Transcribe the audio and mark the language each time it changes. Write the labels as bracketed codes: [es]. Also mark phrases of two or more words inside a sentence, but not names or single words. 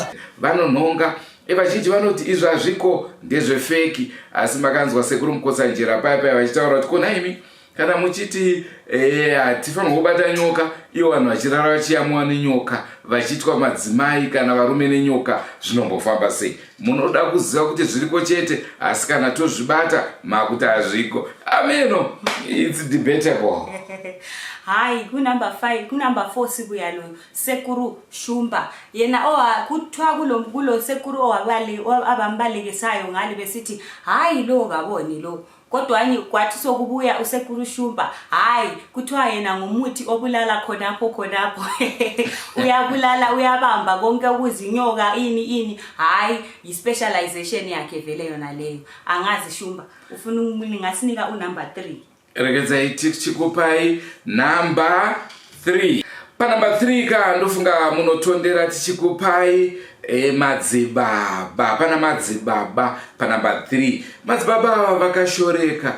[sn] Vanonhonga vazhinji vanoti izvo hazviko ndezvefeki, asi makanzwa Sekuru Mukotsanjera paya vachitaura kuti kona imi kana muchiti hatifanirwa kubata nyoka, ivo vanhu vachirara vachiyamwa nenyoka, vachitwa madzimai kana varume nenyoka, zvinombofamba sei? Munoda kuziva kuti zviriko chete, asi kana tozvibata makuti hazviko. [en] Ameno, it's debatable. [nd] Hai ku number 4 sibuya lo Sekuru Shumba, yena kuthiwa kulo Sekuru abambalekisayo ngale besithi hayi lo kaboni lo, kodwa kwathi sokubuya uSekuru Shumba, hayi kuthiwa yena ngumuthi obulala khonapho uyabulala, uyabamba konke ukuzinyoka ini, hayi yi-specialization yakhe vele yona leyo. Angazi Shumba ufuna ngasinika number 3. [sn] Rekedzai tichikupai number 3. Pa number 3 ka ndofunga munotondera tichikupai madzibaba. Pana madzibaba pa number 3. Madzibaba ava vakashoreka.